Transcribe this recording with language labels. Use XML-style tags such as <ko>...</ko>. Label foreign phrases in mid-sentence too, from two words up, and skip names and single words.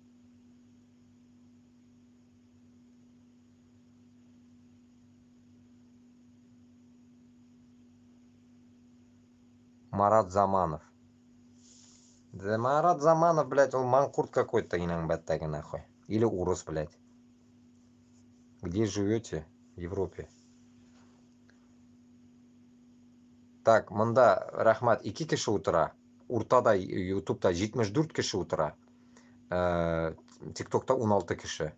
<ru>Марат Заманов. Да Марат Заманов, блядь, он манкурт какой-то, иногда нахуй. Или урус, блядь. Где живете? В Европе. Так,</ru> <ba>мында рахмат 2 киши утыра. Уртада, ютубта 74 киши утыра. Тиктокта 16 киши.</ba>